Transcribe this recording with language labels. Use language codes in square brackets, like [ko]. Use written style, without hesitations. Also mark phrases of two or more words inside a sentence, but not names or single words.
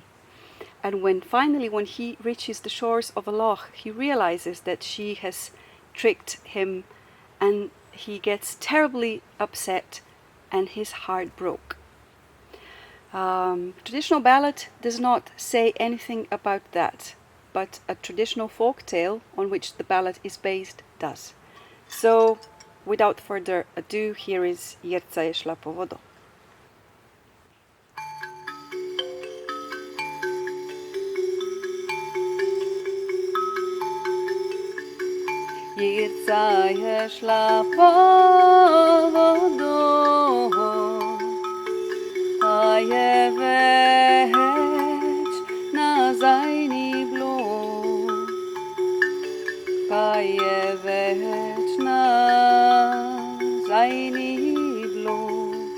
[en] And when he reaches the shores of a loch, he realizes that she has tricked him, and he gets terribly upset and his heart broke. Traditional ballad does not say anything about that, but a traditional folk tale on which the ballad is based does. So, without further ado, here is Jerca je šla po vodo. [sl] Jerca je šla po vodo, a je več nazaj ni bilo, pa je več nazaj ni bilo.